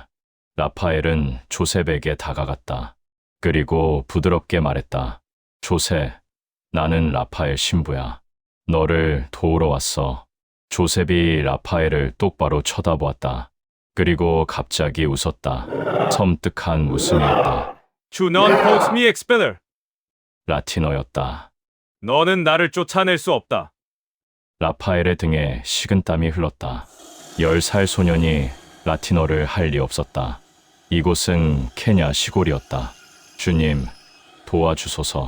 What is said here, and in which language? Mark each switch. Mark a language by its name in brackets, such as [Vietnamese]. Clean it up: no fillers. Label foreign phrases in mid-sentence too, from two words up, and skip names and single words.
[Korean] 라파엘은 조셉에게 다가갔다. 그리고 부드럽게 말했다. 조셉, 나는 라파엘 신부야. 너를 도우러 왔어. 조셉이 라파엘을 똑바로 쳐다보았다. 그리고 갑자기 웃었다. 섬뜩한 웃음이었다. [Latin] Tu non potes me expeller. [Korean] 라틴어였다. 너는 나를 쫓아낼 수 없다. 라파엘의 등에 식은땀이 흘렀다. 10살 소년이 라틴어를 할 리 없었다. 이곳은 케냐 시골이었다. 주님, 도와주소서.